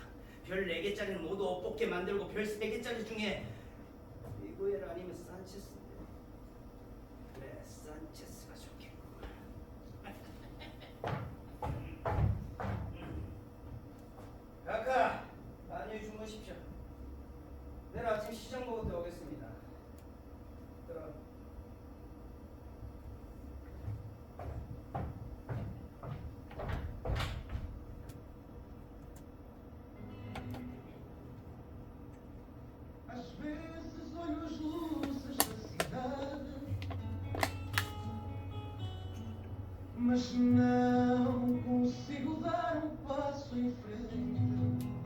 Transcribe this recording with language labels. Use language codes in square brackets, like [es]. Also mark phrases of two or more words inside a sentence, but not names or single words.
[ko] 별 4개짜리는 모두 엇벗게 만들고 별 3개짜리 중에 미구엘 아니면 산체스인데 그래 산체스가 좋겠구만. 카카 안녕히 주무십시오. 내일 아침 시장 먹을 때 오겠습니다. 그럼 [pt] Às vezes olho as luzes da cidade, mas não consigo dar um passo em frente.